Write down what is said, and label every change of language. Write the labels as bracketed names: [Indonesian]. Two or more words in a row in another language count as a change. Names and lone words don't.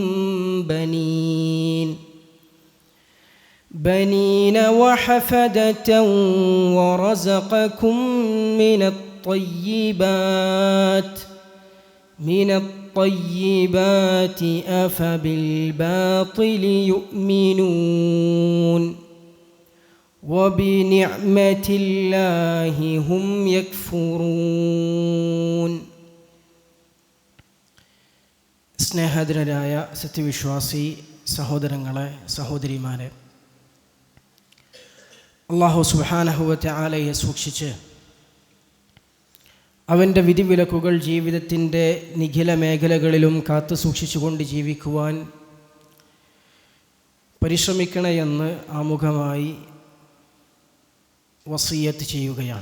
[Arabic] بنين وحفدة ورزقكم من الطيبات أفبالباطل يؤمنون وبنعمة الله هم يكفرون. [Malayalam] സ്നേഹധനരായ സത്യവിശ്വാസി സഹോദരങ്ങളെ, സഹോദരിമാരെ, [Arabic] الله سبحانه وتعالى [Malayalam] സൂക്ഷിച്ച് അവൻ്റെ വിധിവിലക്കുകൾ ജീവിതത്തിൻ്റെ നിഖില മേഖലകളിലും കാത്തു സൂക്ഷിച്ചുകൊണ്ട് ജീവിക്കുവാൻ പരിശ്രമിക്കണമെന്ന് ആമുഖമായി വസിയ്യത്ത് ചെയ്യുകയാണ്.